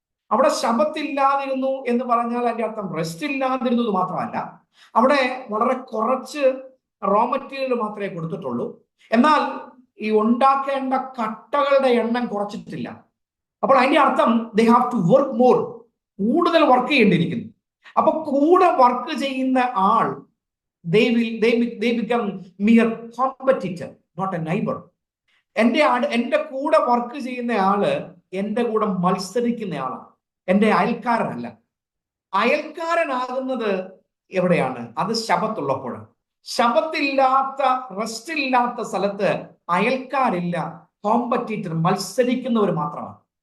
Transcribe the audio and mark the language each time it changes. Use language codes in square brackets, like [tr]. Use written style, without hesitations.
[ml] അവിടെ ശബത്തില്ലാതിരുന്നു എന്ന് പറഞ്ഞാൽ അതിന്റെ അർത്ഥം റെസ്റ്റ് ഇല്ലാതിരുന്നത് മാത്രമല്ല, അവിടെ വളരെ കുറച്ച് റോ മെറ്റീരിയൽ മാത്രമേ കൊടുത്തിട്ടുള്ളൂ. എന്നാൽ ഈ ഉണ്ടാക്കേണ്ട കട്ടകളുടെ എണ്ണം കുറച്ചിട്ടില്ല. അപ്പോൾ അതിന്റെ അർത്ഥം [en] they have to work more, [ml] കൂടുതൽ വർക്ക് ചെയ്യേണ്ടിയിരിക്കുന്നു. അപ്പൊ കൂടെ വർക്ക് ചെയ്യുന്ന ആൾ [en] they become mere competitor, not a neighbor. [ml] എന്റെ കൂടെ വർക്ക് ചെയ്യുന്ന ആള് എന്റെ കൂടെ മത്സരിക്കുന്ന ആളാണ്, എന്റെ അയൽക്കാരനല്ല. അയൽക്കാരനാകുന്നത് എവിടെയാണ്? അത് ശബത്തുള്ളപ്പോഴാണ്. ശബത്തില്ലാത്ത, റെസ്റ്റ് ഇല്ലാത്ത സ്ഥലത്ത് അയൽക്കാരില്ല, കോമ്പറ്റീറ്റർ, മത്സരിക്കുന്നവർ മാത്രമാണ്.